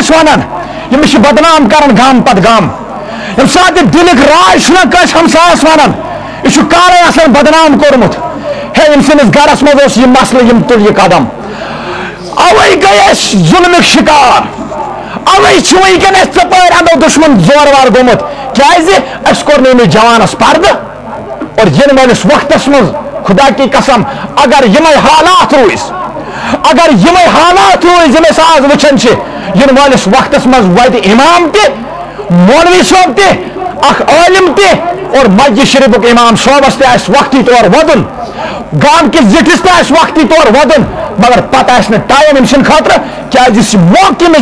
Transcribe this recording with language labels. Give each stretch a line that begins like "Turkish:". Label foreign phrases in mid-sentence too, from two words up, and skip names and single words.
Kashmiri: ونان یمس بدنام کران گام پت گام یم سات یہ دلک راج چھنا کانس ہمسایس ونان یہ کارے آسان بدنام کورمت ہے یم سنس گرس مز یہ مسئلہ یم تل یہ قدم اوے گئی ظلمک شکار اوے ونکن ژپٲرۍ اندو دشمن زور وار گومت کیازِ اس کور نہٕ جوانس پردٕ اور ین والس وقتس مز
Urdu: خدا کی قسم
Kashmiri: اگر یمے حالات روز اگر یمے حالات روز یم آز وچھان ین والس وقتس مز وات امام تہ مولوی صوب تہ اخ عالم تہ اور مسجد شریفک امام صوبس تہ آس وقتی طور ودن گام کس زٹھس تہ آس وقتی طور ودن مگر پتہ آس نہٕ ٹائم أمۍ سٕنٛدِ خٲطرٕ کیازِ یُس موقع أمِس